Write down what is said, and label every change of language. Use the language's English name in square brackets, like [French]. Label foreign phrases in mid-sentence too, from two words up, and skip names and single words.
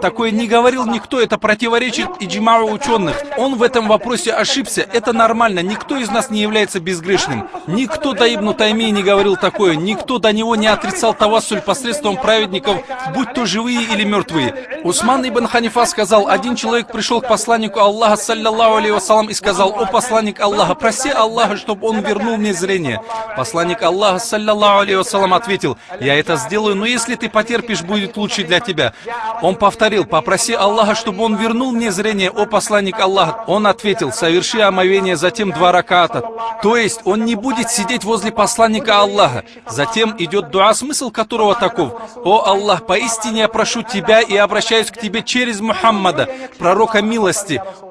[Russian] Такое не говорил никто, это противоречит иджмау ученых. Он в этом вопросе ошибся, это нормально, никто из нас не является безгрешным. Никто до Ибн Таймии не говорил такое, никто до него не отрицал тавассуль посредством праведников, будь то живые или мертвые. Усман ибн Ханифа сказал, один человек пришел к посланнику Аллаха, [Arabic] صلى الله عليه وسلم, [Russian] и сказал: «О посланник Аллаха, проси Аллаха, чтобы он вернул мне зрение». Посланник Аллаха, [Arabic] صلى الله عليه وسلم, [Russian] ответил: «Я это сделаю, но если ты потерпишь, будет лучше для тебя». Он повторил: «Попроси Аллаха, чтобы он вернул мне зрение, о посланник Аллаха». Он ответил: «Соверши омовение, затем 2 раката». То есть он не будет сидеть возле посланника Аллаха. Затем идет дуа, смысл которого таков: «О Аллах, поистине я прошу Тебя и обращаюсь к Тебе через Мухаммада, пророка милости.